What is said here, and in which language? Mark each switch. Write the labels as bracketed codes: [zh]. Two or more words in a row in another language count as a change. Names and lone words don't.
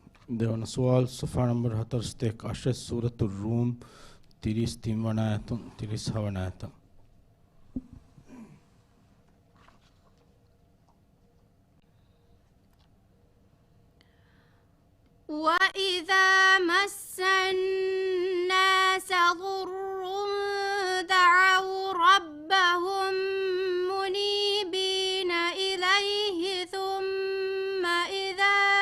[si] දෙවන සුවල් සොෆා නම්බර් 48 සූරතු රූම් 33 වන ආයතන් 36 වන ආයතන්. [ar] وإذا مس الناس ضر دعوا ربهم منيبين إليه ثم إذا